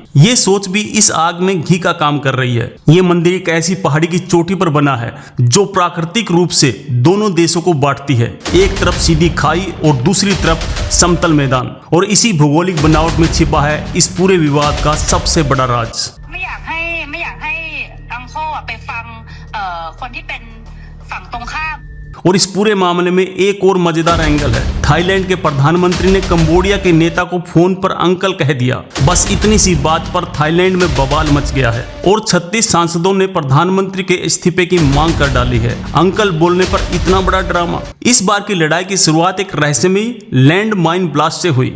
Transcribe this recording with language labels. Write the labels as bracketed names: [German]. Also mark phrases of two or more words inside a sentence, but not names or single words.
[Hindi] ये सोच भी इस आग में घी का काम कर रही है। ये मंदिर एक ऐसी पहाड़ी की चोटी पर बना है जो प्राकृतिक रूप से दोनों देशों को बांटती है। एक तरफ सीधी खाई और दूसरी तरफ समतल मैदान, और इसी भौगोलिक बनावट में छिपा है इस पूरे विवाद का सबसे बड़ा राज। [Thai] ไม่อยากให้อังโคไปฟังคนที่เป็นฝั่งตรงข้าม [Hindi] और इस पूरे मामले में एक और मजेदार एंगल है। थाईलैंड के प्रधानमंत्री ने कंबोडिया के नेता को फोन पर अंकल कह दिया। बस इतनी सी बात पर थाईलैंड में बवाल मच गया है और 36 सांसदों ने प्रधानमंत्री के इस्तीफे की मांग कर डाली है। अंकल बोलने पर इतना बड़ा ड्रामा। इस बार की लड़ाई की शुरुआत एक रहस्यमयी [English] land mine blast [Hindi] से हुई।